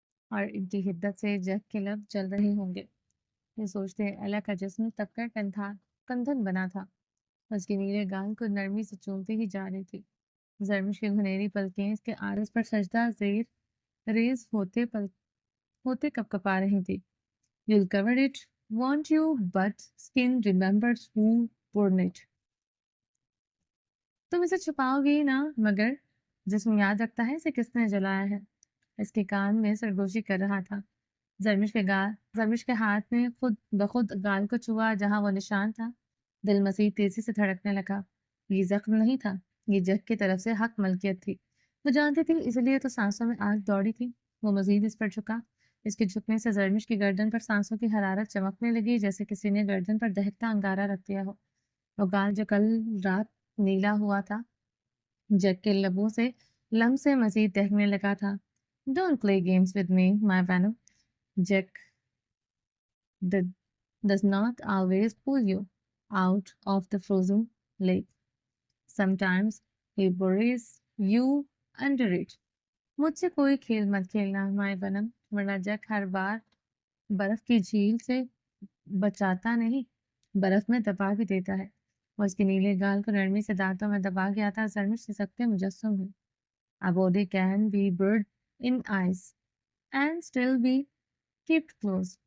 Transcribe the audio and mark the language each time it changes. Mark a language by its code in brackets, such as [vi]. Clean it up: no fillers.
[ur] اور ان کی حدت سے جیک کے لب جل رہے ہوں گے۔ یہ سوچتے ایلا کا جسم تب کر کندھن بنا تھا۔ اس کی نیلے گال کو نرمی سے چومتی ہی جا رہی تھی۔ زرمش کی گھنیری پلکیں اس کے عارض پر سجدہ زیر ریز ہوتے کپ کپا رہی تھی۔ [en] You'll cover it, won't you? But skin remembers who worn it. [ur] تم اسے چھپاؤ گی نا، مگر جسم یاد رکھتا ہے اسے کس نے جلایا ہے۔ اس کے کان میں سرگوشی کر رہا تھا۔ زرمش کے ہاتھ نے خود بخود گال کو چھوا جہاں وہ نشان تھا۔ دل مزید تیزی سے دھڑکنے لگا۔ یہ زخم نہیں تھا، یہ جیک کی طرف سے حق ملکیت تھی۔ وہ جانتی تھی، اس لیے تو سانسوں میں آگ دوڑی تھی۔ وہ مزید اس پر جھکا۔ اس کے جھکنے سے زرمش کی گردن پر سانسوں کی حرارت چمکنے لگی، جیسے کسی نے گردن پر دہکتا انگارہ رکھ دیا ہو۔ وہ گال جو کل رات نیلا ہوا تھا، جیک کے لبوں سے لم سے مزید دہکنے لگا تھا۔ [en] Don't play games with me, my Venom. Jack does not always pull you out of the frozen lake. Sometimes he buries you under it. [ur] مجھ سے کوئی کھیل مت کھیلنا، [en] my Venom، [ur] ورنہ جیک ہر بار برف کی جھیل سے بچاتا نہیں، برف میں دبا بھی دیتا ہے۔ وہ اس کے نیلے گال کو نرمی سے دانتوں میں دبا گیا تھا۔ زرمش سے سکتے مجسم ہوئی۔ [en] A body can be buried in ice and still be kept close.